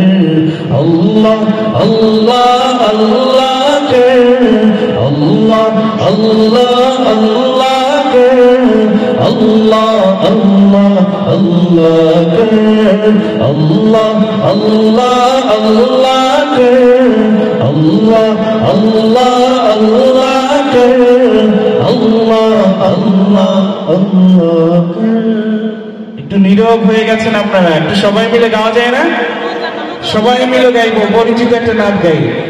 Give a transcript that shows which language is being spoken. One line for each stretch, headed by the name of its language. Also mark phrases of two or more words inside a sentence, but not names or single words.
Urdu: اللہ اللہ اللہ کر، اللہ اللہ اللہ کر، اللہ اللہ اللہ کر، اللہ اللہ اللہ کر، اللہ اللہ اللہ کر، اللہ اللہ اللہ کر۔
Bangla: একটু নীরব হয়ে গেছেন আপনারা, একটু সবাই মিলে গাওয়া যায় না? সবাই মিলে গাইবো, পরিচিত একটা নাম গাই।